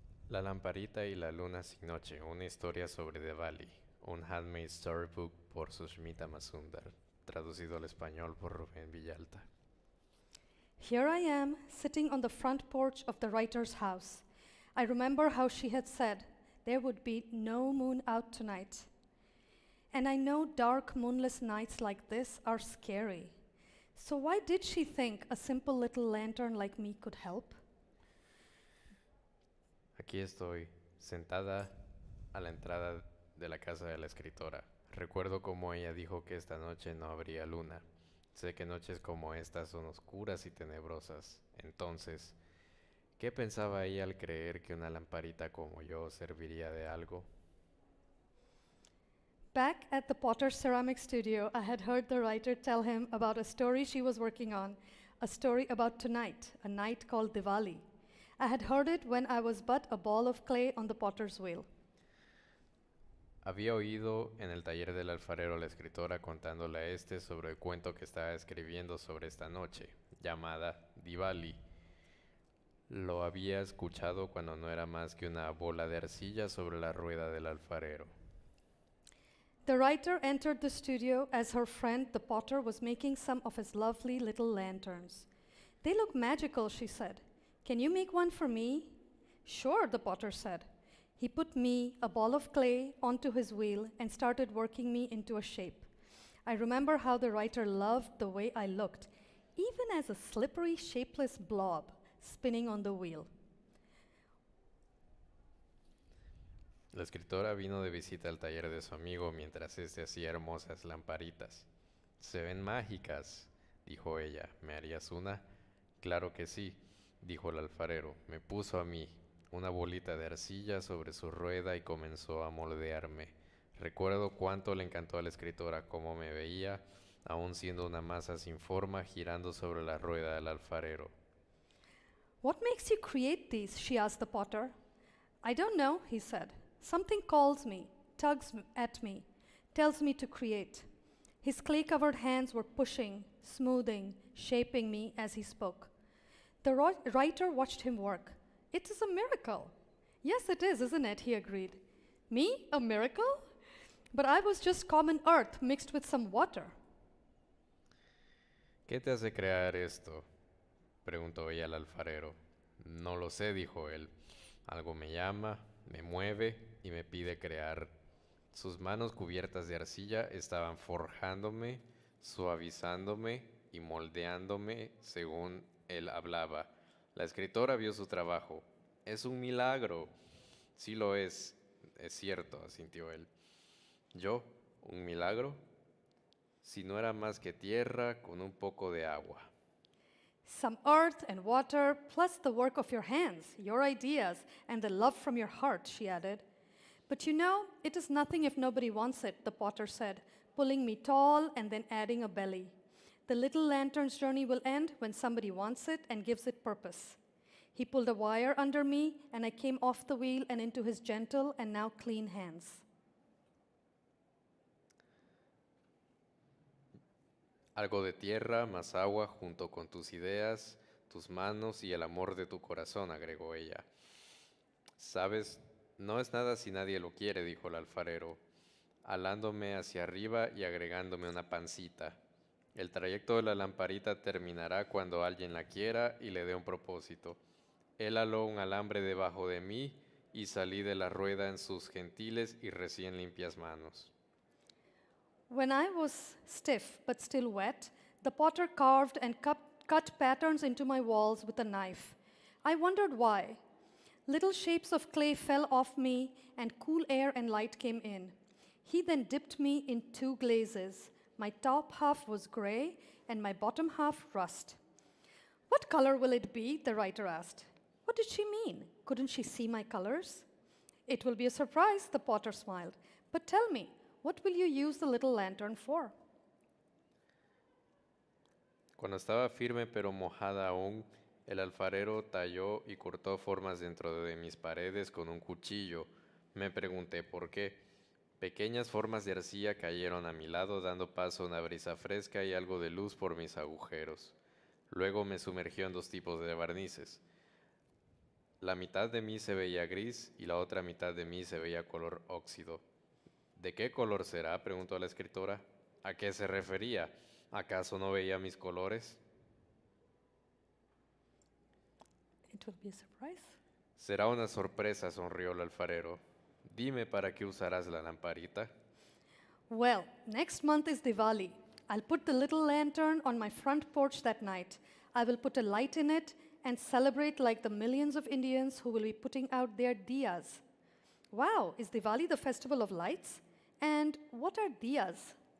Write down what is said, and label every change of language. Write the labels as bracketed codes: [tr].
[es] La lamparita y la luna sin noche, una historia sobre Diwali, un [en] handmade storybook [es] por Sushmita Mazumdar, traducido al español por Rubén Villalta. [en] Here I am, sitting on the front porch of the writer's house. I remember how she had said, there would be no moon out tonight. And I know dark, moonless nights like this are scary. So why did she think a simple little lantern like me could help? [es] Aquí estoy, sentada a la entrada de la casa de la escritora. Recuerdo cómo ella dijo que esta noche no habría luna. Sé que noches como estas son oscuras y tenebrosas. Entonces, ¿qué pensaba ella al creer que una lamparita como yo serviría de algo? [en] Back at the Potter's ceramic studio, I had heard the writer tell him about a story she was working on, a story about tonight, a night called Diwali. I had heard it when I was but a ball of clay on the potter's wheel. [es] Había oído en el taller del alfarero a la escritora contándole a este sobre el cuento que estaba escribiendo sobre esta noche, llamada Diwali. Lo había escuchado cuando no era más que una bola de arcilla sobre la rueda del alfarero. [en] The writer entered the studio as her friend, the potter, was making some of his lovely little lanterns. They look magical, she said. Can you make one for me? Sure, the potter said. He put me, a ball of clay, onto his wheel and started working me into a shape. I remember how the writer loved the way I looked, even as a slippery, shapeless blob spinning on the wheel. [es] La escritora vino de visita al taller de su amigo mientras éste hacía hermosas lamparitas. Se ven mágicas, dijo ella. ¿Me harías una? Claro que sí, dijo el alfarero. Me puso a mí una bolita de arcilla sobre su rueda y comenzó a moldearme. Recuerdo cuánto le encantó a la escritora cómo me veía, aún siendo una masa sin forma girando sobre la rueda del alfarero. [en] What makes you create these? She asked the potter. I don't know, he said. Something calls me, tugs at me, tells me to create. His clay-covered hands were pushing, smoothing, shaping me as he spoke. The writer watched him work. It is a miracle. Yes, it is, isn't it? He agreed. Me? A miracle? But I was just common earth mixed with some water. [es] ¿Qué te hace crear esto? Preguntó ella al alfarero. No lo sé, dijo él. Algo me llama, me mueve y me pide crear. Sus manos cubiertas de arcilla estaban forjándome, suavizándome y moldeándome según él hablaba. La escritora vio su trabajo. Es un milagro. Sí lo es cierto, asintió él. ¿Yo? ¿Un milagro? Si no era más que tierra con un poco de agua. [en] Some earth and water, plus the work of your hands, your ideas, and the love from your heart, she added. But you know, it is nothing if nobody wants it, the potter said, pulling me tall and then adding a belly. The little lantern's journey will end when somebody wants it and gives it purpose. He pulled a wire under me, and I came off the wheel and into his gentle and now clean hands. [es] Algo de tierra más agua junto con tus ideas, tus manos y el amor de tu corazón, agregó ella. Sabes, no es nada si nadie lo quiere, dijo el alfarero, alándome hacia arriba y agregándome una pancita. El trayecto de la lamparita terminará cuando alguien la quiera y le dé un propósito. Él aló un alambre debajo de mí y salí de la rueda en sus gentiles y recién limpias manos. [en] When I was stiff but still wet, the potter carved and cut patterns into my walls with a knife. I wondered why. Little shapes of clay fell off me, and cool air and light came in. He then dipped me in two glazes. My top half was gray, and my bottom half rust. What color will it be? The writer asked. What did she mean? Couldn't she see my colors? It will be a surprise, the potter smiled. But tell me, what will you use the little lantern for? [es] Cuando estaba firme pero mojada aún, el alfarero talló y cortó formas dentro de mis paredes con un cuchillo. Me pregunté por qué. Pequeñas formas de arcilla cayeron a mi lado dando paso a una brisa fresca y algo de luz por mis agujeros. Luego me sumergió en dos tipos de barnices. La mitad de mí se veía gris y la otra mitad de mí se veía color óxido. ¿De qué color será?, preguntó la escritora. ¿A qué se refería? ¿Acaso no veía mis colores? [en] It will be a surprise. [es] Será una sorpresa, sonrió el alfarero. Dime para qué usarás la lamparita. [en] Well, next month is Diwali. I'll put the little lantern on my front porch that night. I will put a light in it and celebrate like the millions of Indians who will be putting out their diyas. Wow, is Diwali the festival of lights? And what are diyas?